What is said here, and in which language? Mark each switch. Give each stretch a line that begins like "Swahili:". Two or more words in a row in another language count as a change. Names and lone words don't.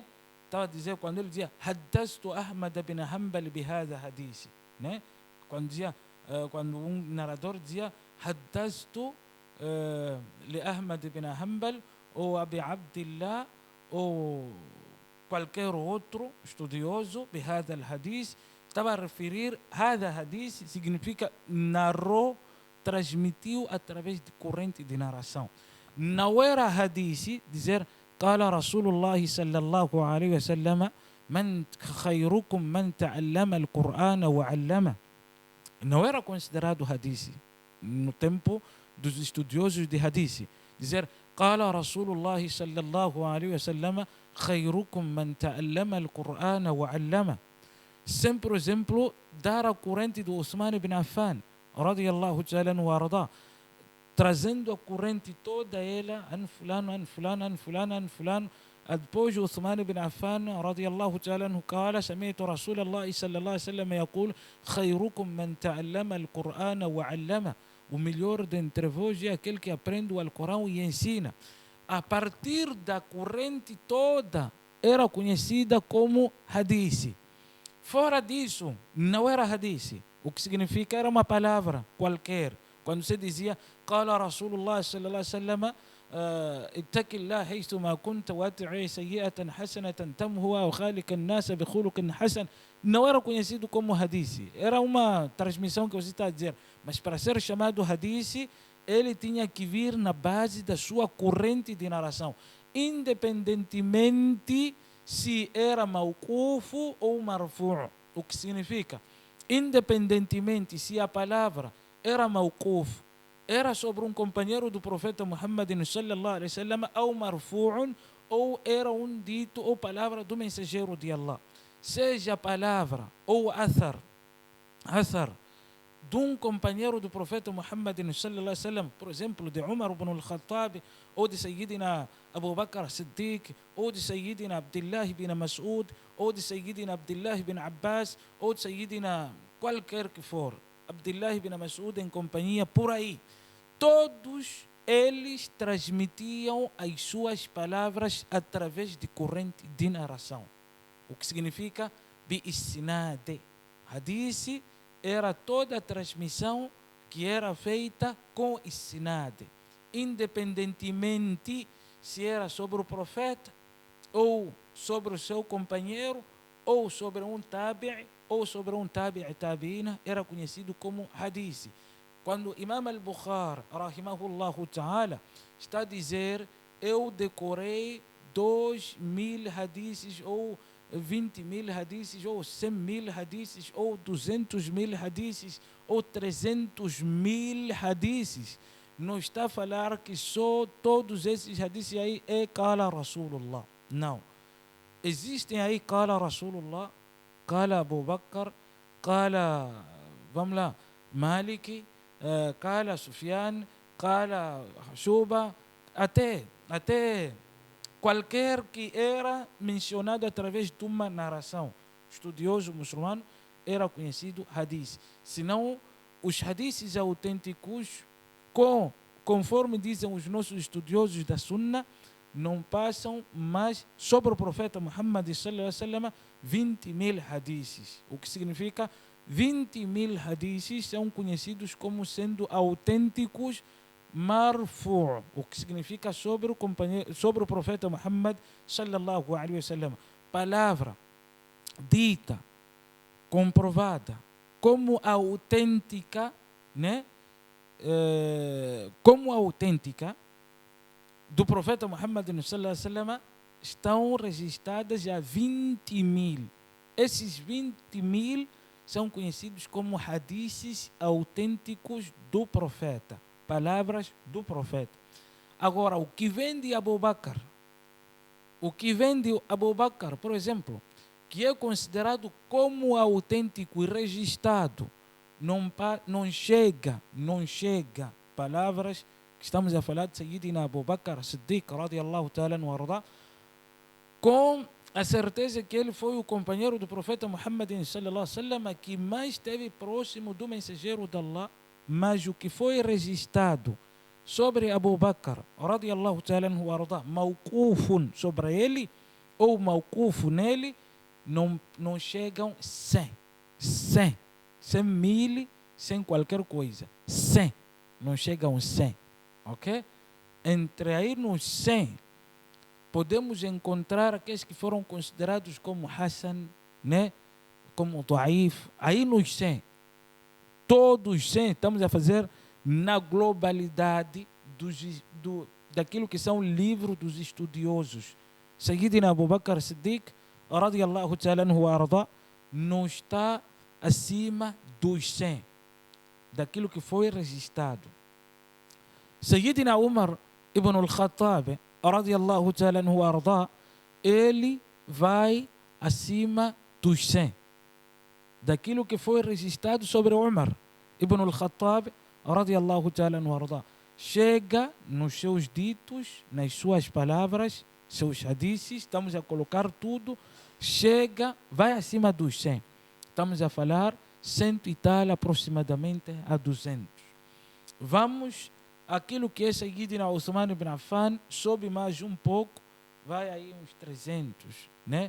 Portuguese: Estava a dizer, quando ele dizia
Arabic: حدثت أحمد بن حنبل بهذا الحديث,
Portuguese: né? Quando dizia, quando um narrador dizia
Arabic: حدثت لي
Portuguese: Ahmad bin Hanbal ou Abi Abdillah ou qualquer outro estudioso
Arabic: بهذا الحديث,
Portuguese: estava a referir
Arabic: هذا الحديث
Portuguese: significa narrou, transmitiu através de corrente de narração. Não era hadith dizer
Arabic: قال رسول الله صلى الله عليه وسلم من خيركم من تعلم القرآن وعلمه.
Portuguese: Não era considerado hadith no tempo dos estudiosos de hadith.
Arabic: Dizer قال رسول الله صلى الله عليه وسلم خيركم من تعلم القرآن وعلمه.
Portuguese: Sem, por exemplo, dar a corrente do Uthman ibn Affan
Arabic: رضي الله تعالى عنه وأرضاه,
Portuguese: trazendo a corrente toda ela,
Arabic: عن فلان عن فلان عن فلان عن فلان.
Portuguese: Depois o
Arabic: Uthman ibn Affan رضي الله تعالى عنه قال سمعت رسول الله صلى الله عليه وسلم يقول خيركم من تعلم القرآن وعلمه.
Portuguese: O melhor dentre vós é aquele que aprende o Alcorão e ensina. A partir da corrente toda era conhecida como hadith. Fora disso, não era hadith. O que significa era uma palavra qualquer. Quando você dizia
Arabic: قال رسول الله صلى الله عليه وسلم اتق الله حيثما كنت واتبع سيئة حسنة تمحها وخالق الناس بخلق حسن,
Portuguese: não era conhecido como hadith. Era uma transmissão que você está a dizer. Mas para ser chamado hadith, ele tinha que vir na base da sua corrente de narração, independentemente se era mawquf ou marfu'. O que significa? Independentemente se a palavra era mawquf, era sobre um companheiro do profeta Muhammad
Arabic: صلى الله عليه وسلم,
Portuguese: ou marfu'un, ou era um dito ou palavra do mensageiro de Allah. Seja palavra ou athar de um companheiro do profeta Muhammad
Arabic: صلى الله عليه وسلم,
Portuguese: por exemplo, de Umar ibn al-Khattab, ou de Sayyidina Abu Bakr Siddiq, ou de Sayyidina Abdullah ibn Mas'ud, ou de Sayyidina Abdullah ibn Abbas, ou de Sayyidina qualquer que for, Abdullah ibn Mas'ud em companhia, por aí. Todos eles transmitiam as suas palavras através de corrente de narração. O que significa bi-isnad. Hadith era toda a transmissão que era feita com isnad, independentemente se era sobre o profeta, ou sobre o seu companheiro, ou sobre um tabi', ou sobre um
Arabic: تابعي التابعين,
Portuguese: era conhecido como hadith. Quando Imam al-Bukhari,
Arabic: رحمه الله تعالى,
Portuguese: está a dizer, eu decorei 2.000 hadiths, ou 20.000 hadiths, ou 100.000 hadiths, ou 200.000 hadiths, ou 300.000 hadiths, não está a falar que só todos esses hadiths aí é
Arabic: قال رسول الله.
Portuguese: Não. Existem aí
Arabic: قال رسول الله,
Portuguese: Qala Abu Bakr, Qala, vamos lá, Maliki, Qala Sufyan, Qala Shuba, até qualquer que era mencionado através de uma narração. Estudioso muçulmano era conhecido hadith. Senão, os hadiths autênticos, conforme dizem os nossos estudiosos da Sunna, não passam mais sobre o profeta Muhammad
Arabic: صلى الله عليه وسلم
Portuguese: 20.000 hadiths. O que significa 20.000 hadiths são conhecidos como sendo autênticos marfu', o que significa sobre o profeta Muhammad
Arabic: صلى الله عليه وسلم.
Portuguese: Palavra dita, comprovada como autêntica, né? Como autêntica do profeta Muhammad
Arabic: صلى الله عليه وسلم,
Portuguese: estão registradas já 20.000. Esses 20.000 são conhecidos como hadiths autênticos do profeta, palavras do profeta. Agora, o que vem de Abu Bakr, por exemplo, que é considerado como autêntico e registrado, não chega palavras que estamos a falar de Sayyidina Abu Bakr Siddiq
Arabic: رضي الله تعالى عنه أرضاه,
Portuguese: com a certeza que ele foi o companheiro do profeta Muhammad
Arabic: صلى الله عليه وسلم
Portuguese: que mais esteve próximo do mensageiro de Allah, mas o que foi registrado sobre Abu Bakr,
Arabic: رضي الله تعالى عنه أرضاه,
Portuguese: mawqufun sobre ele, ou mawqufu nele, não chegam 100. 100 mil, sem qualquer coisa. 100, não chegam 100, ok? Entre aí nos 100, podemos encontrar aqueles que foram considerados como Hassan, né? Como Da'if, aí nos 100. Todos 100 estamos a fazer na globalidade daquilo que são livros dos estudiosos. Sayyidina Abu Bakr Siddiq,
Arabic: رضي الله تعالى عنه وأرضاه,
Portuguese: não está acima dos 100, daquilo que foi registrado. Sayyidina Umar ibn al-Khattab,
Arabic: رضي الله تعالى عنه وأرضاه,
Portuguese: ele vai acima dos 100, daquilo que foi registrado sobre Umar ibn al-Khattab,
Arabic: رضي الله تعالى عنه وأرضاه.
Portuguese: Chega nos seus ditos, nas suas palavras, seus hadiths, estamos a colocar tudo, chega, vai acima dos 100. Estamos a falar 100 e tal, aproximadamente a 200. Vamos, aquilo que é Sayyidina Uthman ibn Affan, sobe mais um pouco, vai aí uns 300, né?